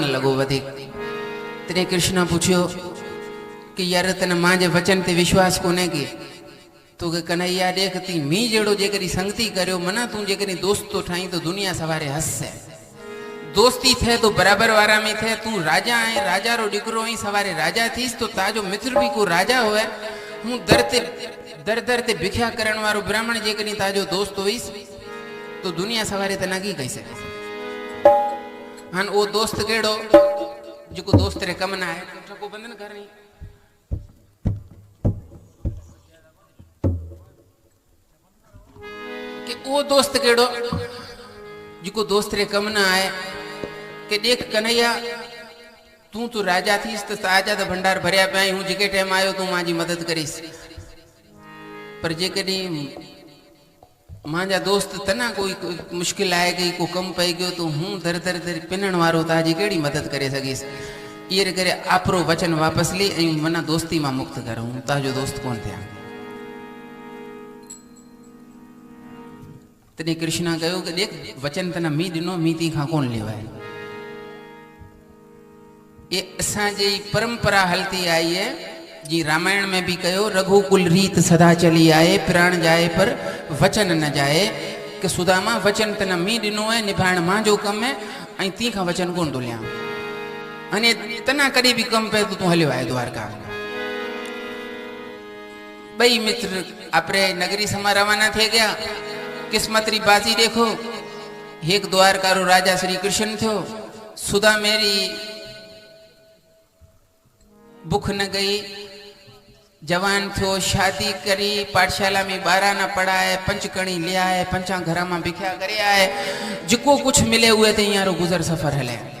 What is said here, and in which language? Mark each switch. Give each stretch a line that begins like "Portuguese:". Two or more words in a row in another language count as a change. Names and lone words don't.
Kachhi: लगो वधिक तने कृष्णा पूछियो कि यार तने मांजे वचन ते विश्वास कोने की तो के कन्हैया देखती मी जेड़ो जेकरी संगति करयो मना तू जेकरी दोस्त तो ठाई तो दुनिया सवारे हंसे दोस्ती थे तो बराबर वारा में थे तू राजा है राजा रो डिकरो ही सवारे राजा थीस तो ताजो मित्र भी को राजा होए हूँ दर दर ते भिख्या करण वारो ब्राह्मण जेकरी ताजो दोस्त होइस तो दुनिया सवारे तनागी कैसे हन ओ दोस्त केड़ो जिको दोस्त रे कम ना है ठको बंधन करनी कि ओ दोस्त केड़ो जिको दोस्त रे कम ना आए कि देख कन्हैया तू तो राजा थीस तो ताजा तो भंडार भरिया पे हूँ जिके टाइम आयो तू मांजी मदद करीस पर जे कदी मांजा दोस्त तना कोई मुश्किल आए गई को कम पई गयो तो हूँ दर दर दर पिनण वारो ताजी केड़ी मदद करे सकीस ये करे आपरो वचन वापस ली ऐं मना दोस्ती मां मुक्त कर हूँ ताजो दोस्त कौन थे तने कृष्णा कहो कि देख वचन तना मी दिनो मी ती खां कौन लेवाए ये असांजी परंपरा हलती आई है जी रामायण में भी कहो
Hindi: रघुकुल रीत सदा चली आए प्राण जाए पर वचन न जाए
Kachhi: कि सुदामा वचन तना मी दिनो है निभाण मां जो कम है ऐं ती खां वचन कोन तो लिया अने तना कदी भी कम पे तो तू हलियो आए द्वारका बई मित्र आपरे नगरी समा रवाना थे गया किस्मत री बाजी देखो एक द्वारका रो राजा श्री कृष्ण थो सुदा मेरी भूख न गई जवान थो, शादी करी, पाठशाला में बाराना पढ़ाए, पंचकणी ले आए, पंचा घर में बिख्या करे आए, जिको कुछ मिले हुए थे यारो गुजर सफर हले।